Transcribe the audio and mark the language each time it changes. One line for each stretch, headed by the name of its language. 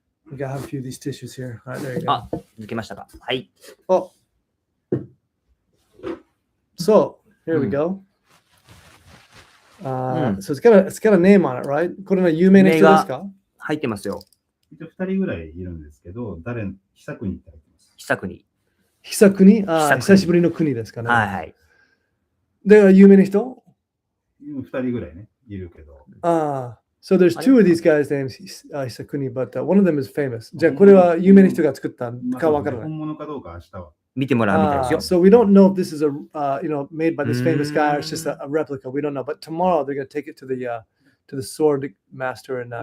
English: We got a few of these tissues here. There you go.
Japanese: 抜けましたか。はい。
English: So here we go. So it's got a name on it, right?
Japanese: これの有名な人ですか？入ってますよ。 2人ぐらいいるんですけど、久国って入ってます。久国。久しぶりの国ですかね。はい。で、有名な人？2人ぐらいね、いるけど。
English: So there's two of these guys named Hisakuni, but one of them is famous.
Japanese: じゃあこれは有名な人が作ったかわからない。本物かどうか明日は。見てもらうみたいですよ。
English: So we don't know if this is made by this famous guy or it's just a replica. We don't know. But tomorrow they're going to take it to the sword master and